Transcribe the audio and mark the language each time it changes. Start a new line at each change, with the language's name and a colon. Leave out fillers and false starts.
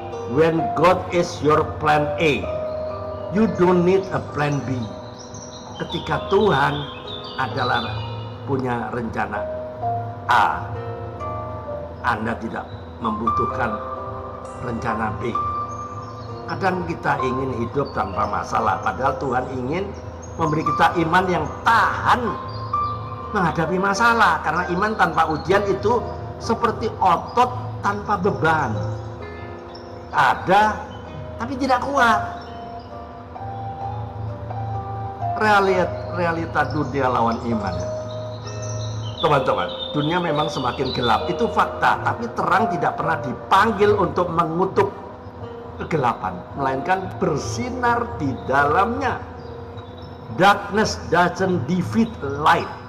English: When God is your plan A, you don't need a plan B.
Indonesian: Ketika Tuhan adalah punya rencana A, Anda tidak membutuhkan rencana B. Kadang kita ingin hidup tanpa masalah, padahal Tuhan ingin memberi kita iman yang tahan menghadapi masalah. Karena iman tanpa ujian itu seperti otot tanpa beban. Ada, tapi tidak kuat. Realita dunia lawan iman. Teman-teman, dunia memang semakin gelap, itu fakta. Tapi terang tidak pernah dipanggil untuk mengutuk kegelapan, melainkan bersinar di dalamnya.
English: Darkness doesn't defeat light.